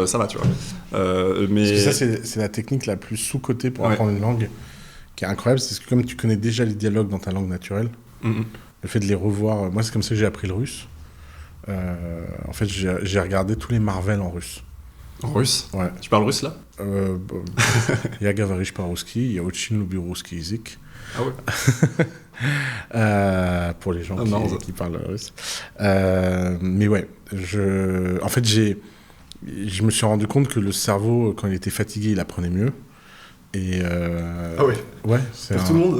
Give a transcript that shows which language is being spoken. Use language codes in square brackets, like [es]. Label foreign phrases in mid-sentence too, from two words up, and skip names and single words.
[fr] ça va, tu vois. Mais... Parce que ça, c'est la technique la plus sous-cotée pour apprendre une langue, qui est incroyable. C'est que comme tu connais déjà les dialogues dans ta langue naturelle, le fait de les revoir... Moi, c'est comme ça que j'ai appris le russe. En fait, j'ai regardé tous les Marvel en russe. En russe? Ouais. Tu parles russe, là? [ru] Я говоришь по-русски, я очень люблю русский язык. [fr] Ah ouais. Pour les gens qui parlent russe. Mais ouais, en fait, je me suis rendu compte que le cerveau, quand il était fatigué, il apprenait mieux. Et ah ouais? Ouais. Pour tout le monde?